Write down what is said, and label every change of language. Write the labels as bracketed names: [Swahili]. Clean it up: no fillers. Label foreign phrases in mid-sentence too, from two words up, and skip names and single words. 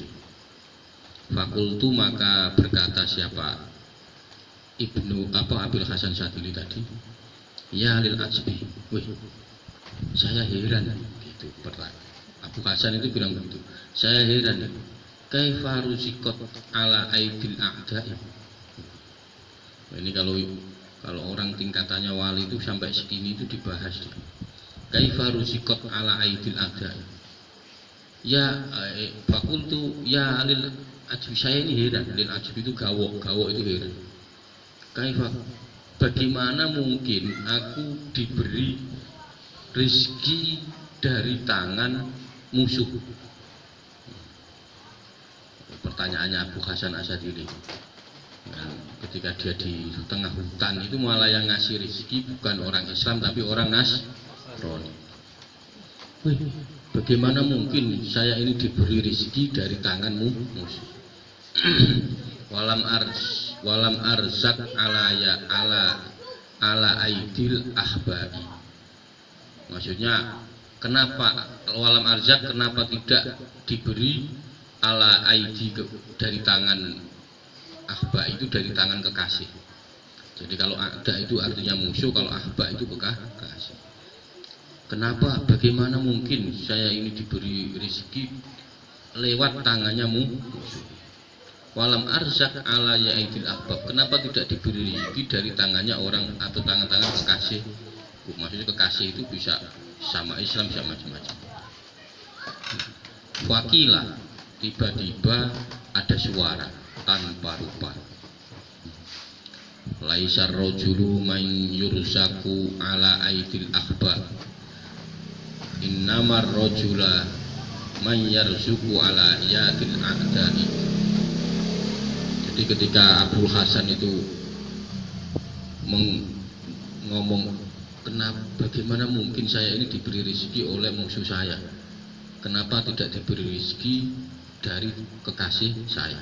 [Indonesian] Fakultu, maka berkata siapa? Abul Hasan Sadili tadi, [Arabic] يا للعجب, [Indonesian] saya heran gitu. Abu Hasan itu bilang begitu, saya heran, [Arabic] كيف رزقت على أيدي الأعداء. [Indonesian] Ini kalau orang tingkatannya wali itu sampai segini itu dibahas. [Arabic] كيف رزقت على أيدي الأعداء. يا فقلت يا للعجب, [Indonesian] saya ini heran. [Arabic] للعجب [Indonesian] itu gawok itu heran. Kaifa, bagaimana mungkin aku diberi rezeki dari tangan musuh? Pertanyaannya Abu Hasan Asadili. Ketika dia di tengah hutan itu malah yang ngasih rezeki bukan orang Islam tapi orang Nasrani. Bagaimana mungkin saya ini diberi rezeki dari tanganmu musuh? [Arabic] ولم أرزق على أيدي الأحباب. [Indonesian] Maksudnya kenapa [Arabic] ولم أرزق, [Indonesian] kenapa tidak diberi [Arabic] على أيدي [Indonesian] dari tangan ahba, itu dari tangan kekasih. Jadi kalau ada itu artinya musuh, kalau ahba itu kekasih. Kenapa, bagaimana mungkin saya ini diberi rezeki lewat tangannya musuh? [Arabic] ولم أرزق على أيدي الأحباب, [Indonesian] kenapa tidak diberi rezeki dari tangannya orang atau tangan-tangan kekasih? Maksudnya kekasih itu bisa sama Islam, sama macam-macam. Wakilah, tiba-tiba ada suara tanpa rupa. [Arabic] ليس الرجل من يرزق على أيدي الأحباب، إنما الرجل من يرزق على يد الأعداء. [Indonesian] Jadi ketika Abul Hasan itu ngomong, bagaimana mungkin saya ini diberi rezeki oleh musuh saya? Kenapa tidak diberi rezeki dari kekasih saya?